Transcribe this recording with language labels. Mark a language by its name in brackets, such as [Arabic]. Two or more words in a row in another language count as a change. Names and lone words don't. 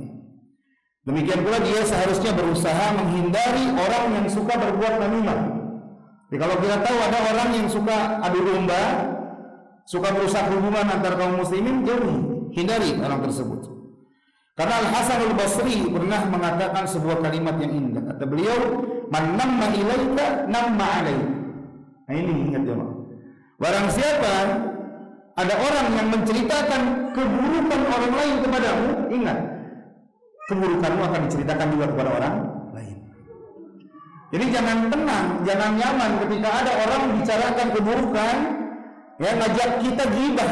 [Indonesian] Demikian pula dia seharusnya berusaha menghindari orang yang suka berbuat namimah. Jadi kalau kita tahu ada orang yang suka adu domba, suka merusak hubungan antar kaum muslimin, jauhi, hindari orang tersebut. Karena Al-Hasan Al-Basri pernah mengatakan sebuah kalimat yang indah. Kata beliau, [Arabic] "من نمّ إليك نمّ عليك." [Indonesian] Nah ini ingat jemaah. Barang siapa ada orang yang menceritakan keburukan orang lain kepadamu, ingat, keburukanmu akan diceritakan juga kepada orang lain. Jadi jangan tenang, jangan nyaman ketika ada orang membicarakan keburukan, ngajak kita gibah.